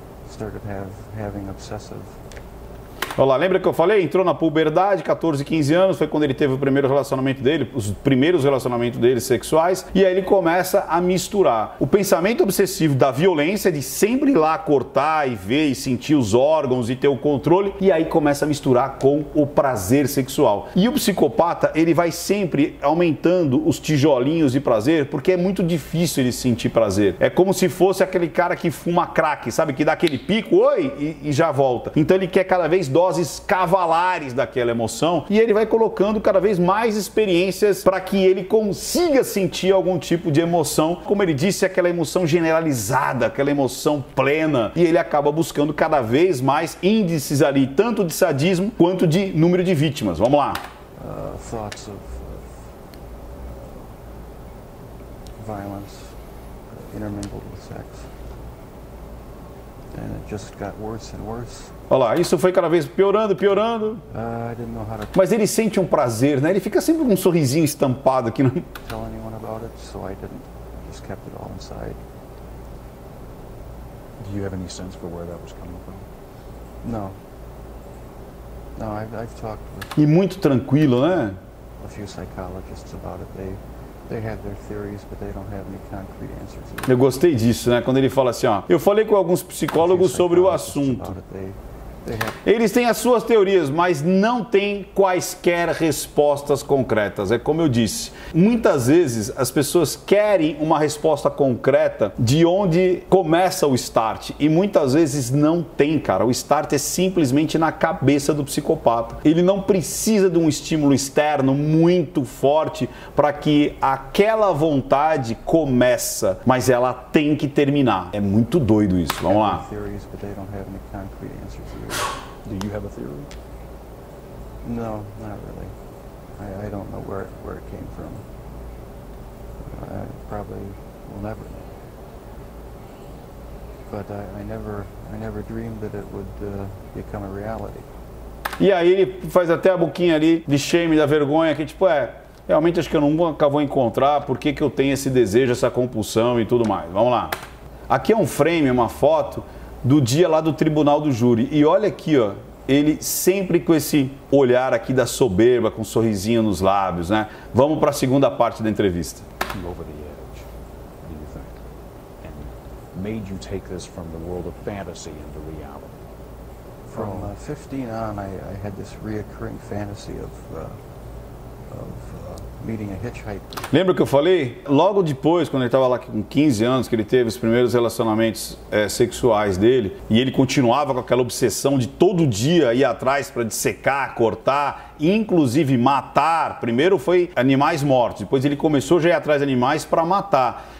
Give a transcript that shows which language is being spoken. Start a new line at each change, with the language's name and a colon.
English: Started having obsessive.
Portuguese: Olha lá, lembra que eu falei? Entrou na puberdade, 14, 15 anos, foi quando ele teve o primeiro relacionamento dele, os primeiros relacionamentos dele sexuais, e aí ele começa a misturar o pensamento obsessivo da violência, de sempre ir lá cortar e ver e sentir os órgãos e ter o controle, e aí começa a misturar com o prazer sexual. E o psicopata, ele vai sempre aumentando os tijolinhos de prazer, porque é muito difícil ele sentir prazer. É como se fosse aquele cara que fuma crack, sabe? Que dá aquele pico, e já volta. Então ele quer cada vez doses cavalares daquela emoção, e ele vai colocando cada vez mais experiências para que ele consiga sentir algum tipo de emoção, como ele disse, aquela emoção generalizada, aquela emoção plena, e ele acaba buscando cada vez mais índices ali, tanto de sadismo quanto de número de vítimas. Vamos lá.
English: Thoughts of violence intermingled with sex, and it just got worse and worse.
Portuguese: Olha lá, isso foi cada vez piorando.
English: I didn't know how to
Portuguese: Mas ele sente um prazer, né? Ele fica sempre com um sorrisinho estampado aqui.
English: tell anyone about it, so I didn't. Just kept it all inside. Do you have any sense for where that was coming from? No, I've talked with
Portuguese: E muito tranquilo, né?
English: a few psychologists about it. They have their theories, but they don't have any concrete answers.
Portuguese: Eu gostei disso, né? Quando ele fala assim, ó, eu falei com alguns psicólogos sobre o assunto. Eles têm as suas teorias, mas não têm quaisquer respostas concretas. É como eu disse, muitas vezes as pessoas querem uma resposta concreta de onde começa o start e muitas vezes não tem, cara. O start é simplesmente na cabeça do psicopata. Ele não precisa de um estímulo externo muito forte para que aquela vontade começa, mas ela tem que terminar. É muito doido isso. Vamos lá.
English: Do you have a theory? No, not really. I don't know where it came from. I probably will never know. But I never dreamed that it would become a reality.
Portuguese: E aí ele faz até a boquinha ali de shame, da vergonha, que tipo, realmente acho que eu nunca vou encontrar por que eu tenho esse desejo, essa compulsão e tudo mais. Vamos lá. Aqui é um frame, uma foto do dia lá do tribunal do júri. E olha aqui, ó, ele sempre com esse olhar aqui da soberba, com um sorrisinho nos lábios, né? Vamos para a segunda parte da entrevista.
English: Over the edge, do you think? And made you take this from the world of fantasy into reality? From 15 on, I had this reoccurring fantasy of meeting a hitchhiker.
Portuguese: Lembra que eu falei? Logo depois, quando ele estava lá com 15 anos, que ele teve os primeiros relacionamentos sexuais dele, e ele continuava com aquela obsessão de todo dia ir atrás para dissecar, cortar, inclusive matar. Primeiro foi animais mortos, depois ele começou já a ir atrás de animais para matar.